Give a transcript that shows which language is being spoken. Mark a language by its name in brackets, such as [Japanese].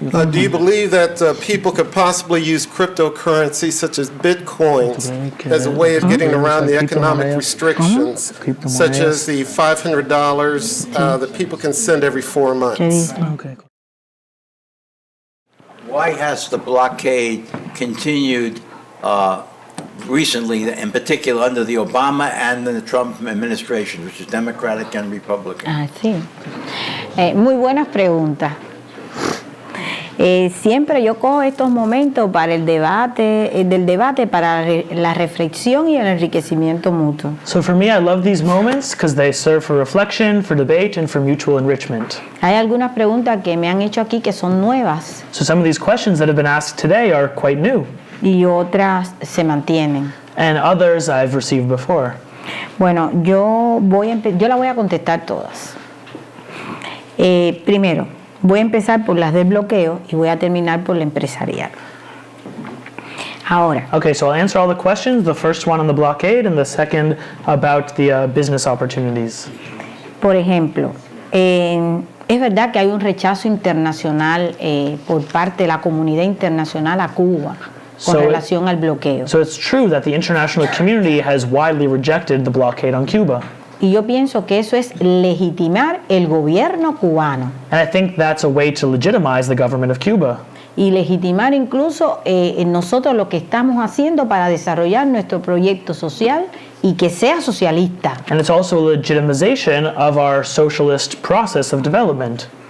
[English] Do you believe that people could possibly use cryptocurrency such as Bitcoin as a way of getting around the economic restrictions, such as the $500 that people can send every 4 months? Okay. Why has the blockade continued recently, in particular under the Obama and the Trump administration, which is Democratic and Republican? [Spanish] Ah, sí. Muy buenas preguntas. Siempre yo cojo estos momentos para el debate, para la reflexión y el enriquecimiento mutuo. [English] So for me, I love these moments because they serve for reflection, for debate, and for mutual enrichment. [Spanish] Hay algunas preguntas que me han hecho aquí que son nuevas [English] So some of these questions that have been asked today are quite new, [Spanish] y otras se mantienen. [English] and others I've received before. [Spanish] Bueno, yo la voy a contestar todas. Primero, voy a empezar por las del bloqueo y voy a terminar por la empresarial. Ahora, [English] Okay, so I'll answer all the questions, the first one on the blockade and the second about the business opportunities. [Spanish] por ejemplo, es verdad que hay un rechazo internacional por parte de la comunidad internacional a Cuba con [English] So- [Spanish] relación al bloqueo. [English] So it's true that the international community has widely rejected the blockade on Cuba. [Spanish] Y yo pienso que eso es legitimar el gobierno cubano [English] And I think that's a way to legitimize the government of Cuba. [Spanish] y legitimar incluso nosotros lo que estamos haciendo para desarrollar nuestro proyecto social y que sea socialista. [English] And it's also a legitimization of our socialist process of development.